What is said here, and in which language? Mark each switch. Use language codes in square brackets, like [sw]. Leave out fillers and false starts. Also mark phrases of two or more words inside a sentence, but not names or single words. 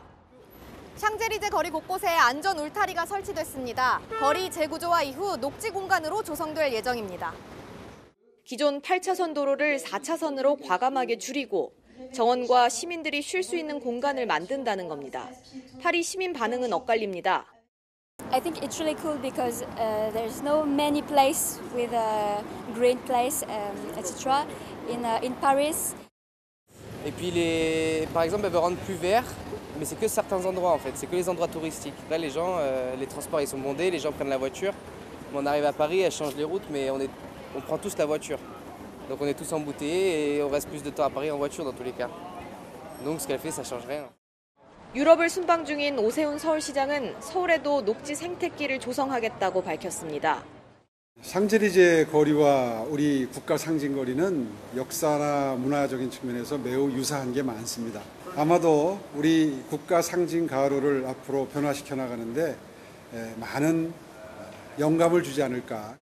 [ko] 샹젤리제 거리 곳곳에 안전 울타리가 설치됐습니다. 거리 재구조화 이후 녹지 공간으로 조성될 예정입니다. 기존 8차선 도로를 4차선으로 과감하게 줄이고 정원과 시민들이 쉴 수 있는 공간을 만든다는 겁니다. 파리 시민 반응은 엇갈립니다. [en] I think it's really cool because there's no many place with a green place, etc. in Paris. [fr] Et puis par exemple, elles veulent rendre plus vert, mais c'est que certains endroits en fait, c'est que les endroits touristiques. Là, les gens, les transports ils sont bondés, les gens prennent la voiture. On arrive à Paris, elles changent les routes, mais on prend tous la voiture. Donc on est tous embouteillés et on reste plus de temps à Paris en voiture dans tous les cas. Donc ce qu'elle fait, ça change rien. [ko] 유럽을 순방 중인 오세훈 서울시장은 서울에도 녹지 생태길을 조성하겠다고 밝혔습니다. 샹젤리제 거리와 우리 국가 상징거리는 역사나 문화적인 측면에서 매우 유사한 게 많습니다. 아마도 우리 국가 상징 가로를 앞으로 변화시켜 나가는데 많은 영감을 주지 않을까.